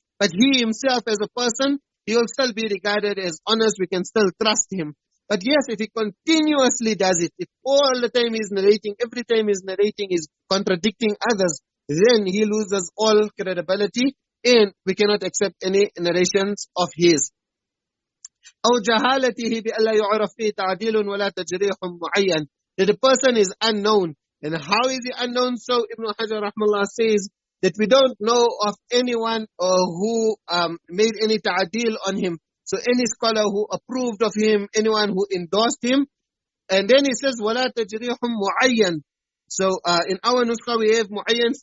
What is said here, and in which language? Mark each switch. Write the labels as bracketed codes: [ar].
[en] But he himself as a person, he will still be regarded as honest. We can still trust him. But yes, if he continuously does it, if all the time he's narrating, every time he's narrating, he's contradicting others, then he loses all credibility and we cannot accept any narrations of his. [ar] أو جهالته بألا يعرف فيه تعديل ولا تجريح معين. [en] That the person is unknown. And how is he unknown? So Ibn Hajar rahmallah says that we don't know of anyone who made any ta'adil on him. So any scholar who approved of him, anyone who endorsed him. And then he says, [ar] وَلَا تَجْرِيحٌ مُعَيَّن. [en] So in our nuskha we have mu'ayyan.